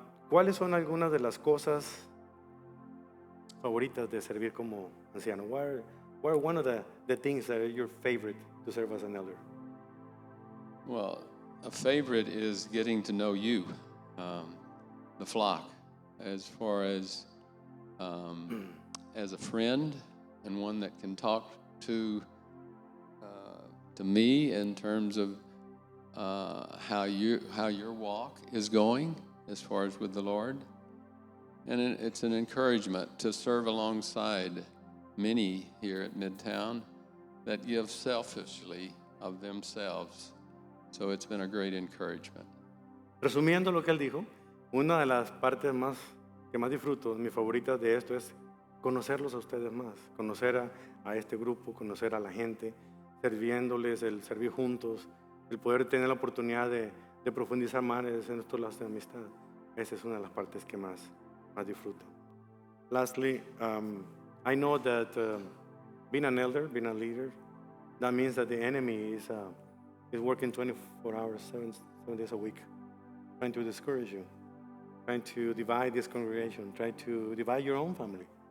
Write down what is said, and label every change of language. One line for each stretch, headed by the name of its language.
Spanish: ¿Cuáles son algunas de las cosas favoritas de servir como anciano?
English: What are one of the things that are your favorite to serve as an elder? Well, a favorite is getting to know you, the flock, as far as a friend and one that can talk to me in terms of how your walk is going as far as with the Lord. And it's an encouragement to serve alongside many here at Midtown that give selfishly of themselves. So it's been a great encouragement.
Spanish: Resumiendo lo que él dijo, una de las partes que más disfruto, mi favorita de esto es conocerlos a ustedes más, conocer a este grupo, conocer a la gente, sirviéndoles, el servir juntos, el poder tener la oportunidad de profundizar más en estos lazos de amistad. Esa es una de las partes que más disfruto.
English: Lastly, I know that being an elder, being a leader, that means that the enemy is working 24 hours, seven days a week, trying to discourage you, trying to divide this congregation, trying to divide your own family.